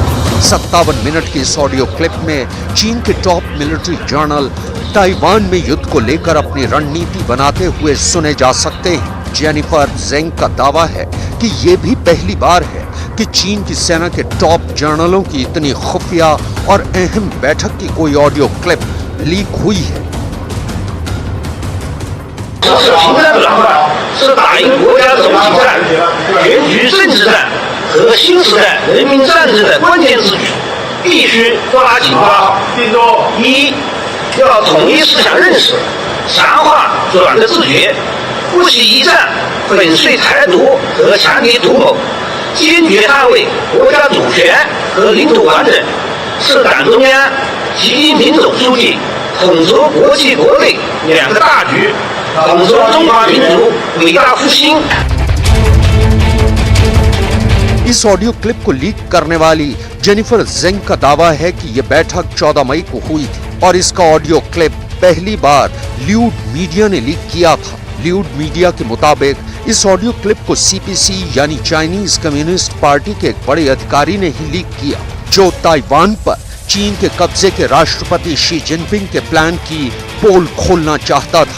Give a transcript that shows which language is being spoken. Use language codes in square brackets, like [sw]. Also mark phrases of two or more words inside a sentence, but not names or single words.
[hi] 57 मिनट की इस [en] audio clip [hi] में चीन के [en] top military general [hi] ताइवान में युद्ध को लेकर अपनी रणनीति बनाते हुए सुने जा सकते हैं। जेनिफर जेंग का दावा है कि ये भी पहली बार है कि चीन की सेना के टॉप जनरलों की इतनी खुफिया और अहम बैठक की कोई [en] audio clip [hi] लीक हुई है। [zh] 平战的方法是打赢国家总体战、全局政治战和新时代人民战争的关键之举，必须抓紧抓好。一，要统一思想认识，强化软的自觉，不惜一战粉碎台独和强敌图谋。坚决捍卫国家主权和领土完整，是党中央、习近平总书记统筹国际国内两个大局，统筹中华民族伟大复兴。 [hi] इस [en] audio clip [hi] को लीक करने वाली जेनिफर जेंग का दावा है कि यह बैठक 14 मई को हुई थी और इसका [en] audio clip [hi] पहली बार [en] Lude Media [hi] ने लीक किया था। [en] Lude Media [hi] के मुताबिक इस [en] audio clip [hi] को सीपीसी यानी चाइनीज कम्युनिस्ट पार्टी के एक बड़े अधिकारी ने ही लीक किया, जो ताइवान पर चीन के कब्जे के राष्ट्रपति शी जिनपिंग के प्लान की पोल खोलना चाहता था।